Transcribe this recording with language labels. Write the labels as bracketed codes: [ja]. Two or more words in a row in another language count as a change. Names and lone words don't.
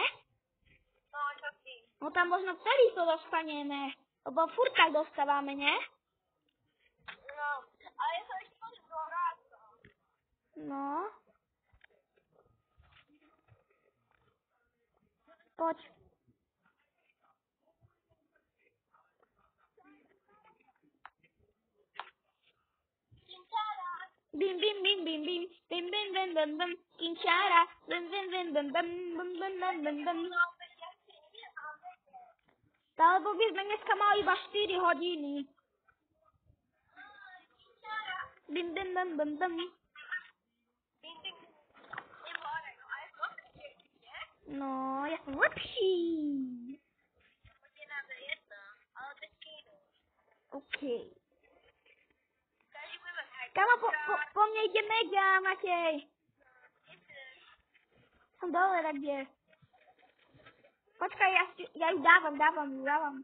[sk] No, čo ty? No tam možno celý to dostaneme, lebo furt tak dostávame, nie? No, ale ja som ešte chodil do Rádka. No. Poď. Kinčára. Bim, bim, bim, bim, bim, bim, bim, bim, bim, bim, kinčára, bim, bim, bim, bim, bim, bim, bim, bim, bim, bim. No, veď ja si neviem, ale Lebo by sme dneska mali iba 4 hodiny. Kinčára. Bim, bim, bim, bim, bim. Binding. Nie more, no, ale to je nie? No, ja som lepší. Poďte nám do jedna, ale bez kýnu. Okej. Každý bude mať aj Kamo, po mne ide Mega, Matej. Som dole, tak kde? Počkaj, ja ju dávam.